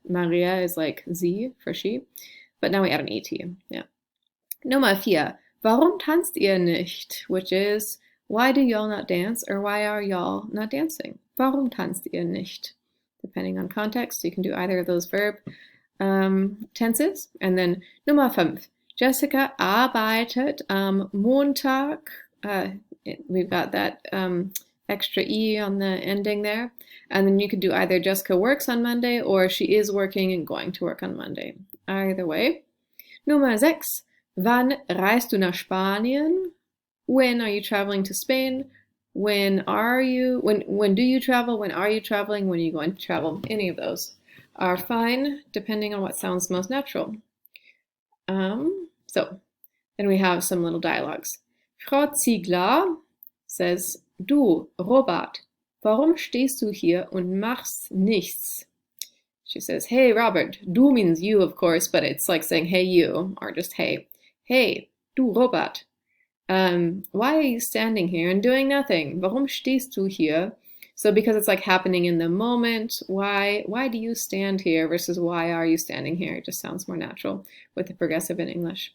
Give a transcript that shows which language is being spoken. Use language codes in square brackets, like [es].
[en] Maria is like sie for she. But now we add an ET. Yeah. [de] Nummer 4. Warum tanzt ihr nicht? [en] Which is, why do y'all not dance? Or why are y'all not dancing? [de] Warum tanzt ihr nicht? [en] Depending on context, you can do either of those verb tenses. And then [de] Nummer 5. Jessica arbeitet am Montag. [en] We've got that extra E on the ending there. And then you could do either Jessica works on Monday or she is working and going to work on Monday. Either way. [de] Nummer 6. Wann reist du nach Spanien? [en] When are you traveling to Spain? When do you travel? When are you traveling? When are you going to travel? Any of those are fine, depending on what sounds most natural. So then we have some little dialogues. [de] Frau Ziegler says, Du, Robert, warum stehst du hier und machst nichts? [en] She says, hey, Robert. Du means you, of course, but it's like saying, hey, you, or just hey. Hey, du Robert, why are you standing here and doing nothing? [de] Warum stehst du hier? [en] So because it's like happening in the moment, why do you stand here versus why are you standing here? It just sounds more natural with the progressive in English.